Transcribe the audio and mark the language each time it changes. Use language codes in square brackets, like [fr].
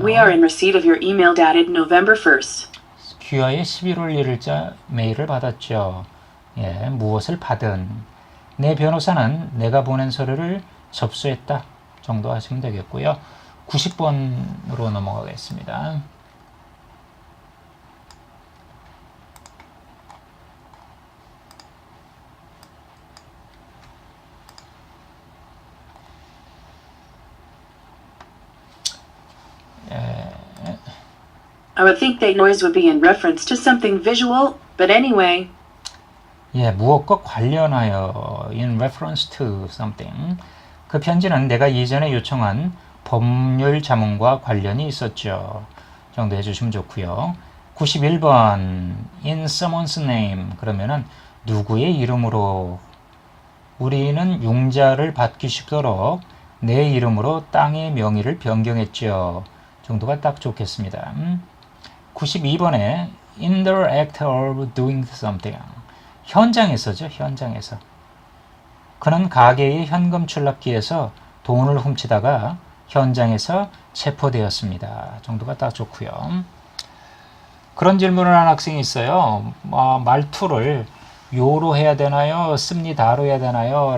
[en] We are in receipt of your email dated November 1st. [ko] 귀하의 11월 1일자 메일을 받았죠. 예, 무엇을 받은. 내 변호사는 내가 보낸 서류를 접수했다. 정도 하시면 되겠고요. 90번으로 넘어가겠습니다. [en] I would think that noise would be in reference to something visual, but anyway. [ko] 예, 무엇과 관련하여 in reference to something. 그 편지는 내가 예전에 요청한 법률 자문과 관련이 있었죠. 정도 해주시면 좋고요. 91번 in someone's name 그러면은 누구의 이름으로. 우리는 융자를 받기 쉽도록 내 이름으로 땅의 명의를 변경했죠. 정도가 딱 좋겠습니다. 92번에 in the act of doing something. 현장에서죠. 현장에서. 그는 가게의 현금 출납기에서 돈을 훔치다가 현장에서 체포되었습니다. 정도가 딱 좋고요. 그런 질문을 한 학생이 있어요. 말투를 요로 해야 되나요? 씁니다로 해야 되나요?